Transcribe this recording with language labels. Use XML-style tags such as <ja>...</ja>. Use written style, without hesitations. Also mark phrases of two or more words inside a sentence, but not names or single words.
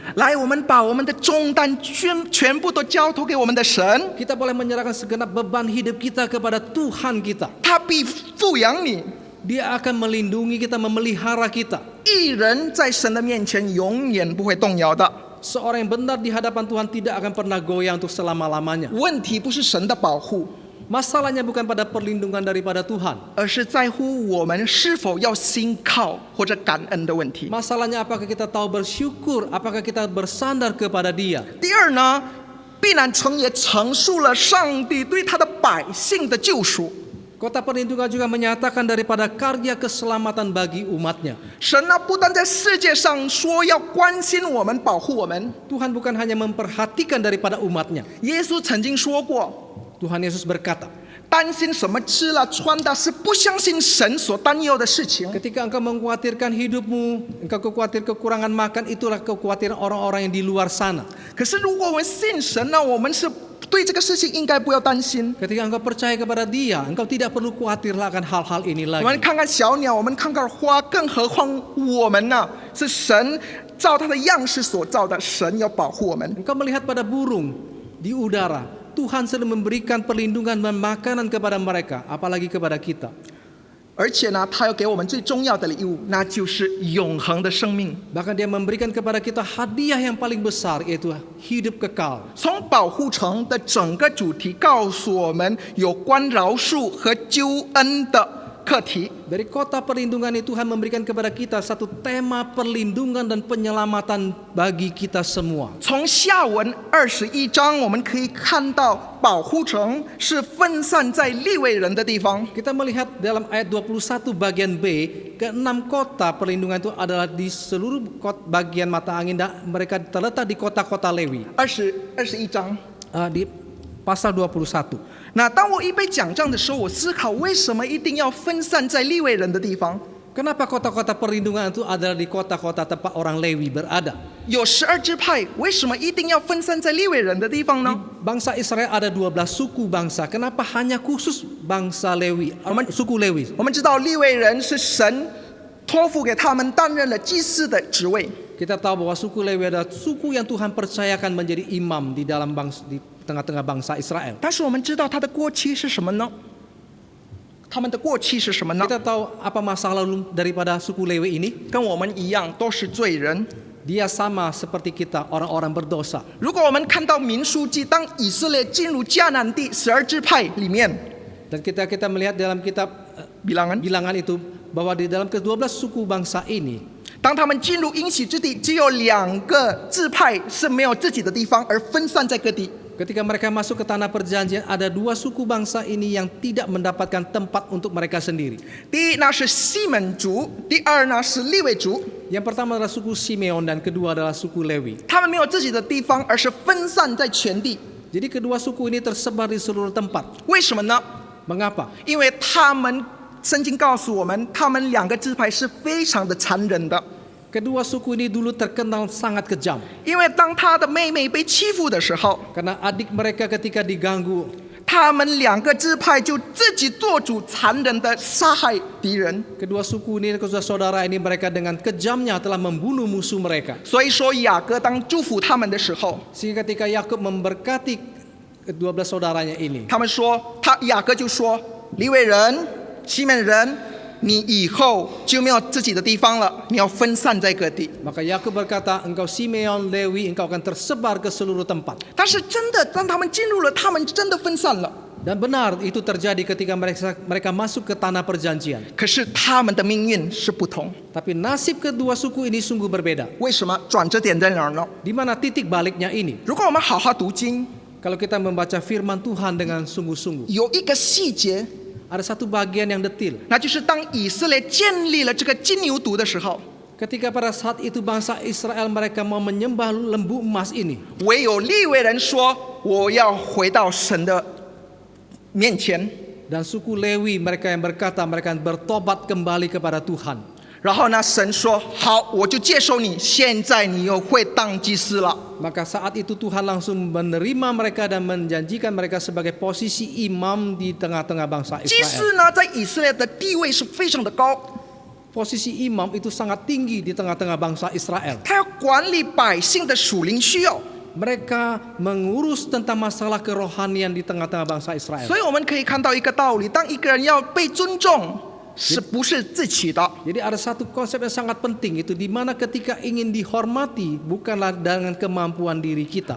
<zh>来，我们把我们的重担全部都交托给我们的神，</zh> <id>Kita boleh menyerahkan segenap beban hidup kita kepada Tuhan kita.</id> <zh>他必富养你。</zh> <id>Dia akan melindungi kita, memelihara kita.</id> <zh>义人在神的面前永远不会动摇的。</zh> <id>Seorang yang benar di hadapan Tuhan tidak akan pernah goyah untuk selama-lamanya.</id> <zh>问题不是神的保护，</zh> <id>Masalahnya bukan pada perlindungan daripada Tuhan.</id> <zh>而是在乎我们是否要信靠或者感恩的问题。</zh> <id>Masalahnya apakah kita tahu bersyukur, apakah kita bersandar kepada Dia.</id> <zh>第二呢，避难城也陈述了上帝对他的百姓的救赎。</zh> <id>Kota perlindungan juga menyatakan daripada karya keselamatan bagi umatnya.</id> <zh>神呢，不但在世界上说要关心我们、保护我们，</zh> <id>Tuhan bukan hanya memperhatikan daripada umatnya.</id> <zh>耶稣曾经说过，</zh> <id>Tuhan Yesus berkata,</id> <zh>担心什么吃了穿的，是不相信神所担忧的事情。</zh> <id>ketika engkau mengkhawatirkan hidupmu, engkau khawatir kekurangan makan, itulah kekhawatiran orang-orang yang di luar sana.</id> <zh>可是如果我们信神呢，我们是对这个事情应该不要担心。</zh> <id>Ketika engkau percaya kepada Dia, engkau tidak perlu khawatir akan hal-hal ini</id> <zh>我们</zh> <id>lagi.</id> <zh>看看小鸟，我们看看花，更何况我们呢？是神照他的样式所造的，神要保护我们。</zh> <id>Engkau melihat pada burung di udara, Tuhan sedang memberikan perlindungan dan makanan kepada mereka, apalagi kepada kita.</id> <zh>而且呢，他要给我们最重要的礼物，那就是永恒的生命。</zh> <id>Bahkan dia memberikan kepada kita hadiah yang paling besar, yaitu hidup kekal.</id> <zh>从保护城的整个主题告诉我们有关饶恕和救恩的课题。</zh> <id>Dari kota perlindungan itu Tuhan memberikan kepada kita satu tema perlindungan dan penyelamatan bagi kita semua.</id> <zh>从下文21章，我们可以看到保护城是分散在利未人的地方。</zh> <id>Kita melihat dalam ayat 21 bagian B, keenam kota perlindungan itu adalah di seluruh bagian mata angin dan mereka terletak di kota-kota Lewi.</id> <zh>21章。</zh> <id>Di pasal 21.</id> <zh>那当我一边讲这样的时候，我思考为什么一定要分散在利未人的地方？</zh> <id>Kenapa kota-kota perlindungan itu adalah di kota-kota tempat orang Lewi berada?</id> <zh>有12支派，为什么一定要分散在利未人的地方呢？</zh> <id>Bangsa Israel ada 12 suku bangsa. Kenapa hanya khusus bangsa Lewi, suku Lewi?</id> <zh>我们知道利未人是神托付给他们担任了祭司的职位。</zh> <id>Kita tahu bahwa suku Lewi adalah suku yang Tuhan percayakan menjadi imam di dalam di tengah-tengah bangsa Israel.</id> <zh>但是我们知道他的过期是什么呢？他们的过期是什么呢？</zh> <id>Kita tahu apa masa lalu daripada suku Lewi ini?</id> <zh>跟我们一样，都是罪人。</zh> <id>Dia sama seperti kita, orang-orang berdosa.</id> <zh>如果我们看到民书记，当以色列进入迦南地12支派里面，</zh> <id>Dan kita melihat dalam kitab Bilangan itu bahwa di dalam ke-12 suku bangsa ini,</id> <zh>当他们进入应许之地，只有2个支派是没有自己的地方，而分散在各地。</zh> <id>ketika mereka masuk ke tanah perjanjian, ada 2 suku bangsa ini yang tidak mendapatkan tempat untuk mereka sendiri.</id> <zh>第一呢是西门族，第二呢是利未族。</zh> <id>Yang pertama adalah suku Simeon dan kedua adalah suku Lewi.</id> <zh>他们没有自己的地方，而是分散在全地。</zh> <id>Jadi kedua suku ini tersebar di seluruh tempat.</id> <zh>为什么呢？</zh> <id>Mengapa?</id> <zh>因为他们圣经告诉我们，他们2个支派是非常的残忍的。</zh> <id>Kedua suku ini dulu terkenal sangat kejam.</id> <zh>因为当他的妹妹被欺负的时候，</zh> <id>Karena adik mereka ketika diganggu,</id> <zh>他们2个支派就自己做主，残忍的杀害敌人。</zh> <id>kedua suku ini, kedua saudara ini mereka dengan kejamnya telah membunuh musuh mereka.</id> <zh>所以说雅各当祝福他们的时候，</zh> <id>Sehingga ketika Yakub memberkati ke-12 saudaranya ini,</id> <zh>他们说，雅各就说：利未人、西门人，你以后就没有自己的地方了，你要分散在各地。</zh> <id>maka Yakub berkata, engkau Simeon, Lewi, engkau akan tersebar ke seluruh tempat.</id> <zh>但是真的，当他们进入了，他们真的分散了。</zh> <id>Dan benar itu terjadi ketika mereka masuk ke tanah perjanjian.</id> <zh>可是他们的命运是不同。</zh> <id>Tapi nasib kedua suku ini sungguh berbeda.</id> <zh>为什么？转折点在哪儿呢？</zh> <id>Di mana titik baliknya ini?</id> <zh>如果我们好好读经，</zh> <id>Kalau kita membaca firman Tuhan dengan sungguh-sungguh,</id> <zh>有一个细节，</zh> <id>ada satu bagian yang detil.</id> <zh>那就是当以色列建立了这个金牛犊的时候，</zh> <id>Ketika pada saat itu bangsa Israel mereka mau menyembah lembu emas ini,</id> <zh>唯有利未人说：“我要回到神的面前。”</zh> <id>dan suku Lewi mereka yang berkata mereka bertobat kembali kepada Tuhan.</id> <zh>然后呢，神说：“好，我就接受你，现在你又会当祭司了。”</zh> <id>Maka saat itu Tuhan langsung menerima mereka dan menjanjikan mereka sebagai posisi imam di tengah-tengah bangsa</id> <zh>祭</zh> <id>Israel.</id> <zh>司呢，在以色列的地位是非常的高，</zh> <id>Posisi imam itu sangat tinggi di tengah-tengah bangsa Israel.</id> <zh>他要管理百姓的属灵需要。</zh> <id>Mereka mengurus tentang masalah kerohanian di tengah-tengah bangsa Israel.</id> <zh>所以我们可以看到一个道理：当一个人要被尊重，是不是自己的？</zh> <id>Jadi ada satu konsep yang sangat penting itu di mana ketika ingin dihormati bukanlah dengan kemampuan diri kita.</id>